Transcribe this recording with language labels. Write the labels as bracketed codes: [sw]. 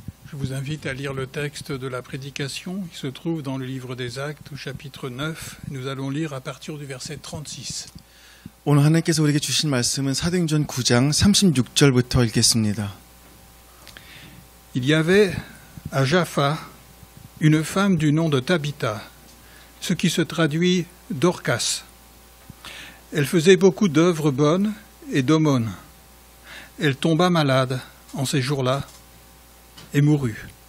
[fr] Je vous invite à lire le texte de la prédication. Il se trouve dans le livre des Actes, au chapitre 9. Nous allons lire à partir du verset 36. [ko] 오늘 하나님께서 우리에게 주신 말씀은 사도행전 9장 36절부터 읽겠습니다. [fr] Il y avait à Jaffa une femme du nom de Tabitha, ce qui se traduit Dorcas. Elle faisait beaucoup d'œuvres bonnes et d'aumônes. Elle tomba malade en ces jours-là et mourut.